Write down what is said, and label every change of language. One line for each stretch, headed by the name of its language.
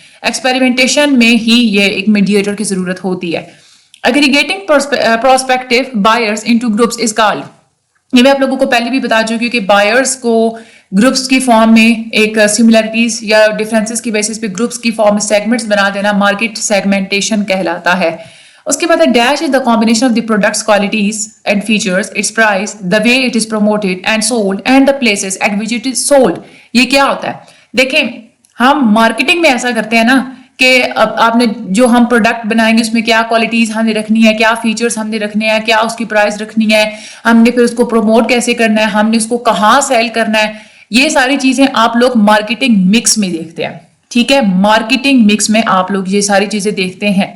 Urdu: Experimentation میں ہی یہ ایک میڈیٹر کی ضرورت ہوتی ہے.
English: Aggregating prospective buyers into groups is called.
Urdu: یہ میں آپ لوگوں کو پہلے بھی بتا چکی ہوں کہ بائرز کو گروپس کی فارم میں ایک سملرٹیز یا ڈفرینسز کی بیسس پہ گروپس کی فارم میں سیگمنٹس بنا دینا مارکیٹ سیگمنٹیشن کہلاتا ہے. اس کے بعد
English: This is the combination of the products qualities and features, its price, the way it is promoted and sold and the places at which it is sold.
Urdu: یہ کیا ہوتا ہے؟ دیکھیں ہم مارکیٹنگ میں ایسا کرتے ہیں نا کہ آپ نے جو ہم پروڈکٹ بنائیں گے اس میں کیا کوالٹیز ہم نے رکھنی ہے، کیا فیچرز ہم نے رکھنے ہیں، کیا اس کی پرائز رکھنی ہے، ہم نے پھر اس کو پروموٹ کیسے کرنا ہے، ہم نے اس کو کہاں سیل کرنا ہے. یہ ساری چیزیں آپ لوگ مارکیٹنگ مکس میں دیکھتے ہیں. ٹھیک ہے، مارکیٹنگ مکس میں آپ لوگ یہ ساری چیزیں دیکھتے ہیں.